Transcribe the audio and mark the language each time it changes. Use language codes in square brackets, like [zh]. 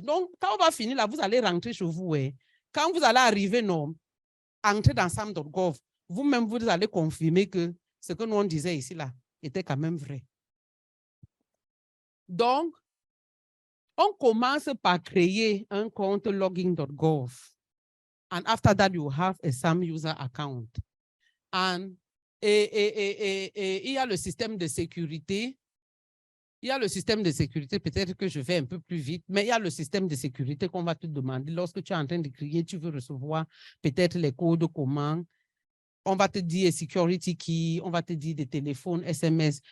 [fr] Donc, quand on va finir là, vous allez rentrer chez vous. Quand vous allez arriver, non, entrer dans SAM.gov, vous-même, vous allez confirmer que ce que nous on disait ici là était quand même vrai. Donc, on commence par créer un compte login.gov. [en] And after that, you have a SAM user account. [fr] Et il y a le système de sécurité. Il y a le système de sécurité, peut-être que je vais un peu plus vite, mais il y a le système de sécurité qu'on va te demander. Lorsque tu es en train de crier, tu veux recevoir peut-être les codes comment. On va te dire security key, on va te dire des téléphones, SMS.